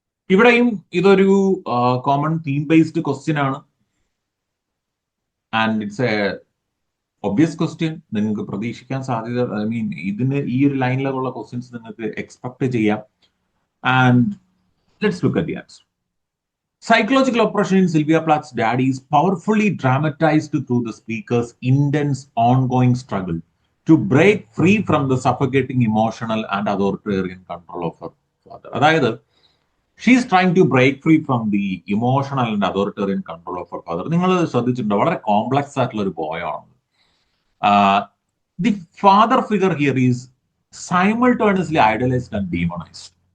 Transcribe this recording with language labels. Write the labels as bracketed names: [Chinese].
[Malayalam] ഇവിടെയും ഇതൊരു common theme based question ആണ് [English] And it's a obvious question. [Malayalam] നിങ്ങൾക്ക് പ്രതീക്ഷിക്കാൻ സാധ്യത, [English] I mean [Malayalam] ഇതിന് ഈ ഒരു ലൈനിലുള്ള ക്വസ്റ്റ്യൻസ് നിങ്ങൾക്ക് എക്സ്പെക്ട് ചെയ്യാം. [English] And let's look at the answer. Psychological oppression in Sylvia Plath's Daddy is powerfully dramatized through the speaker's intense, ongoing struggle to break free from the suffocating emotional and authoritarian control of her father. അതായത് she's trying to break free from the emotional and authoritarian control of her father. [Malayalam] നിങ്ങൾ ശ്രദ്ധിച്ചിട്ടുണ്ടോ, വളരെ complex ആയിട്ടുള്ള ഒരു പോയമാണ്. [English] The father figure here is simultaneously idealised and demonised.